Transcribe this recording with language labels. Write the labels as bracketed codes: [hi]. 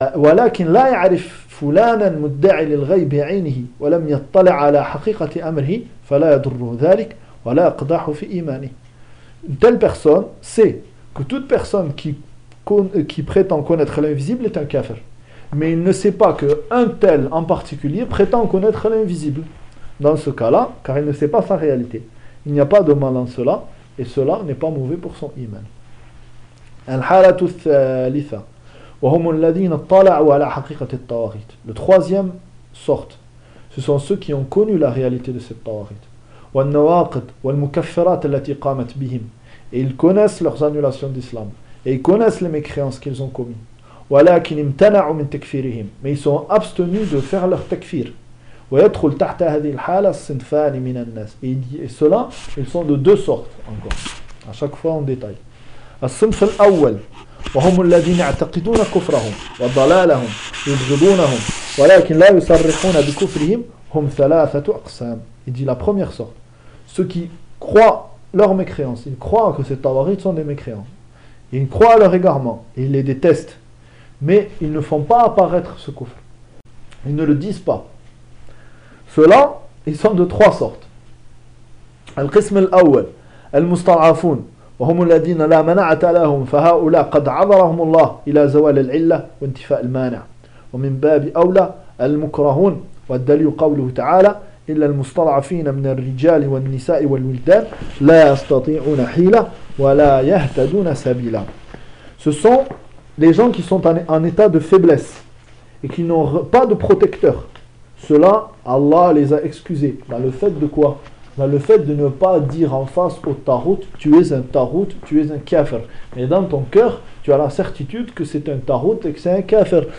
[ar] Walakin la ya'rif فلانا مدعي للغيب بعينه ولم يطلع على حقيقة أمره فلا يضره ذلك ولا يقدح في إيمانه. [fr] Une telle personne sait que toute personne qui prétend connaître l'invisible est un kafir. Mais il ne sait pas qu'un tel en particulier prétend connaître l'invisible. Dans ce cas-là, car il ne sait pas sa réalité. Il n'y a pas de mal en cela, et cela n'est pas mauvais pour son iman. [ar] الحالة الثالثة وهم الذين اطلعوا على حقيقة الطواغيت. [fr] Le troisième sorte, ce sont ceux qui ont connu la réalité de cette tawarit. [ar] والنواقض والمكفرات التي قامت بهم. [fr] Et ils connaissent leurs annulations d'islam. Et ils connaissent les mécréances qu'ils ont commises. [ar] ولكن امتنعوا من تكفيرهم. [fr] Mais ils sont abstenus de faire leur takfir. [ar] ويدخل تحت هذه الحالة الصنفان من الناس. [fr] Et cela, ils sont de deux sortes encore. À chaque fois en détail. [ar] الصنف الأول وهم الذين يعتقدون كفرهم وضلالهم يبغضونهم ولكن لا يصرحون بكفرهم هم ثلاثة أقسام. [fr] Il dit la première sorte, ceux qui croient leur mécréance, ils croient que ces tawarites sont des mécréants, ils croient à leur égarement, ils les détestent, mais ils ne font pas apparaître ce kufr, ils ne le disent pas. Ceux-là, ils sont de trois sortes. [ar] القسم الأول المستضعفون وهم الذين لا مناعة لهم فهؤلاء قد عذرهم الله إلى زوال العلة وانتفاء المانع ومن باب أولى المكرهون والدليل قوله تعالى إلا المستضعفين من الرجال والنساء والولدان لا يستطيعون حيلة ولا يهتدون سبيلا. [fr] Ce sont les gens qui sont en état de faiblesse et qui n'ont pas de protecteur. Cela, Allah les a excusés. Dans le fait de quoi? Là, le fait de ne pas dire en face au tarout, tu es un tarout, tu es un kafir. Mais dans ton cœur, tu as la certitude que c'est un tarout et que c'est un kafir.